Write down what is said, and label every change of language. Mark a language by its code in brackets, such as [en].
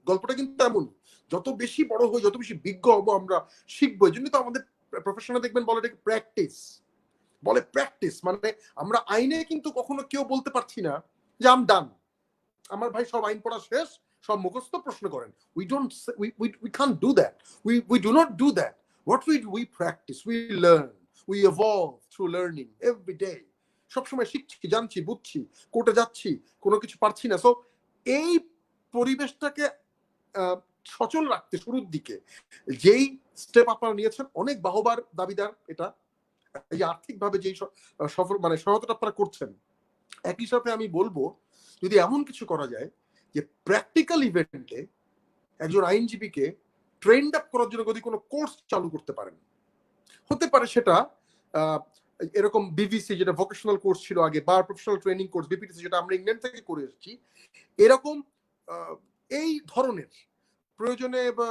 [bn] গল্পটা কিন্তু এমনই, যত বেশি বড় হই, যত বেশি বিজ্ঞ হবো, আমরা শিখবো। এই জন্য তো আমাদের প্রফেশনে দেখবেন বলে এটাকে প্র্যাকটিস, বলে প্র্যাকটিস। মানে আমরা আইনে কিন্তু কখনো কেউ বলতে পারছি না যে আম ডান, আমার ভাই সব আইন পড়া শেষ, সব মুখস্থ, প্রশ্ন করেন। [en] We can't do that. We do not do that. What we do, we practice, we learn, we evolve through learning every day. [bn] সবসময় শিখছি, জানছি, বুঝছি, কোর্টে যাচ্ছি, কোনো কিছু পারছি না। সো এই পরিবেশটাকে সচল রাখতে শুরুর দিকে যেই স্টেপ আপনারা নিয়েছেন, অনেক বাহবার দাবিদার এটা। এই আর্থিকভাবে যেই সফল মানে সহায়তা আপনারা করছেন, একই সাথে আমি বলবো যদি এমন কিছু করা যায় যে প্র্যাকটিক্যাল ইভেন্টে একজন আইনজীবীকে ট্রেন্ড আপ করার জন্য যদি কোনো কোর্স চালু করতে পারেন, হতে পারে সেটা এরকম বিভিসি যেটা ভোকেশনাল কোর্স ছিল আগে, বার প্রফেশনাল ট্রেনিং কোর্স, বিপিটিসি যেটা আমরা ইংল্যান্ড থেকে করে এসেছি, এরকম এই ধরনের প্রয়োজনে